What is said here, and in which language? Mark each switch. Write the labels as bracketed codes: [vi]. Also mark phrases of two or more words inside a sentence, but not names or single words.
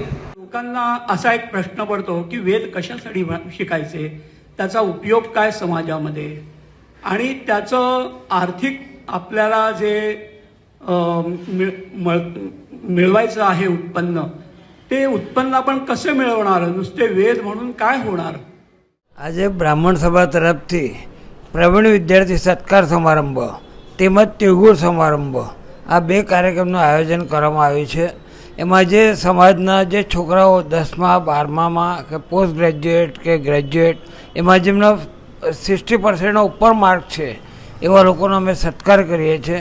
[mr] लोकांना असा एक प्रश्न पडतो की वेद कशासाठी शिकायचे, त्याचा उपयोग काय समाजामध्ये, आणि त्याचं आर्थिक आपल्याला जे मिळवायचं आहे उत्पन्न, ते उत्पन्न आपण कसं मिळवणार, नुसते वेद म्हणून काय होणार। [gu] આજ બ્રાહ્મણ સભા તરફથી પ્રવીણ વિદ્યાર્થી સત્કાર સમારંભ તેમજ તિળગુળ સમારંભ આ બે કાર્યક્રમનું આયોજન કરવામાં આવ્યું છે। એમાં જે સમાજના જે છોકરાઓ 10મા 12મામાં કે [en] post graduate [gu] કે ગ્રેજ્યુએટ એમાં જેમના 60% ઉપર માર્ક છે એવા લોકોનો અમે સત્કાર કરીએ છીએ।